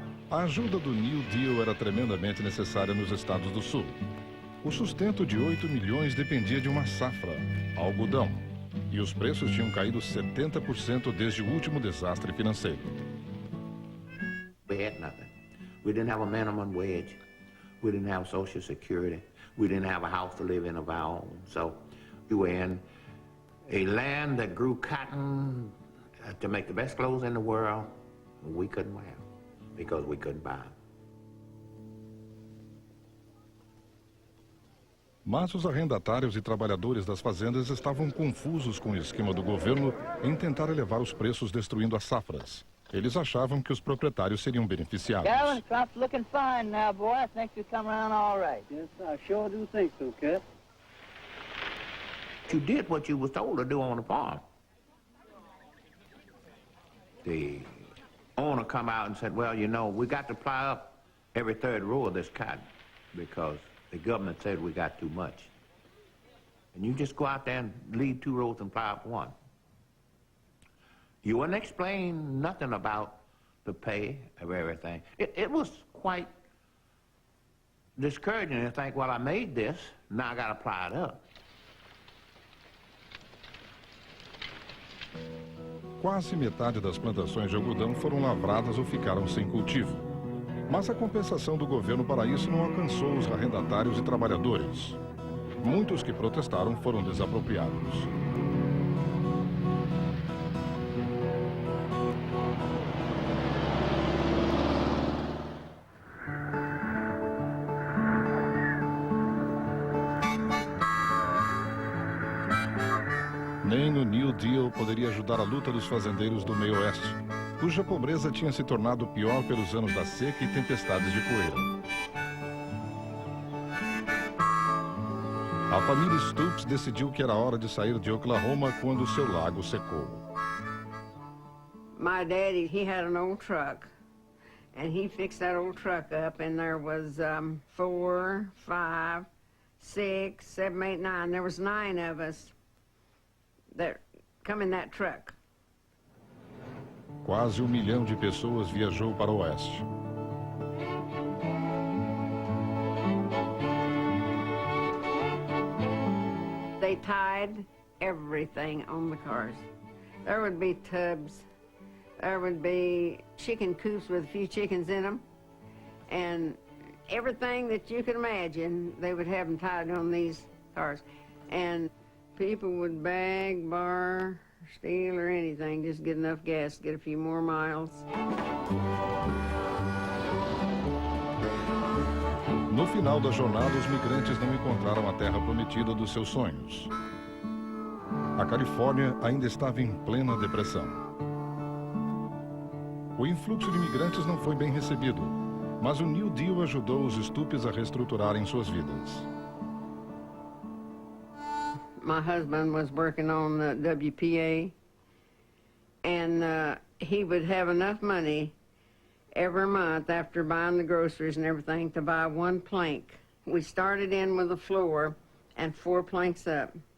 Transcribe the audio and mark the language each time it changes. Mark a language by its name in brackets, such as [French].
[Portuguese] A ajuda do New Deal era tremendamente necessária nos Estados do Sul. O sustento de 8 milhões dependia de uma safra, algodão, e os preços tinham caído 70% desde o último desastre financeiro. [English] We had nothing. We didn't have a minimum wage. We didn't have Social Security. We didn't have a house to live in of our own. So we were in a land that grew cotton to make the best clothes in the world. We couldn't wear them because we couldn't buy them. [Portuguese] Mas os arrendatários e trabalhadores das fazendas estavam confusos com o esquema do governo em tentar elevar os preços destruindo as safras. Eles achavam que os proprietários seriam beneficiados. [English] Gavin, crop's looking fine now, boy. I think you'll come around all right. Yes, I sure do think so, Cap. You did what you was told to do on the farm. The owner come out and said, well, you know, we got to ply up every third row of this cotton because the government said we got too much. And you just go out there and leave 2 rows and ply up 1. You wouldn't explain nothing about the pay of everything. It was quite discouraging to think, well, I made this, now I got to ply it up. [Portuguese] Quase metade das plantações de algodão foram lavradas ou ficaram sem cultivo. Mas a compensação do governo para isso não alcançou os arrendatários e trabalhadores. Muitos que protestaram foram desapropriados. Nem o New Deal poderia ajudar a luta dos fazendeiros do meio oeste, cuja pobreza tinha se tornado pior pelos anos da seca e tempestades de poeira. A família Stoops decidiu que era hora de sair de Oklahoma quando seu lago secou. [English] My daddy, he had an old truck, and he fixed that old truck up, and there was 4, 5, 6, 7, 8, 9. There was 9 of us that come in that truck. [Portuguese] Quase 1 milhão de pessoas viajou para o oeste. [English] They tied everything on the cars. There would be tubs. There would be chicken coops with a few chickens in them. And everything that you could imagine, they would have them tied on these cars. And people would beg, borrow, steel or anything, just get enough gas to get a few more miles. [Portuguese] No final da jornada, os migrantes não encontraram a terra prometida dos seus sonhos. A Califórnia ainda estava em plena depressão. O influxo de imigrantes não foi bem recebido, mas o New Deal ajudou os estúpidos a reestruturarem suas vidas. [English] My husband was working on the WPA, and he would have enough money every month after buying the groceries and everything to buy one plank. We started in with a floor and 4 planks up.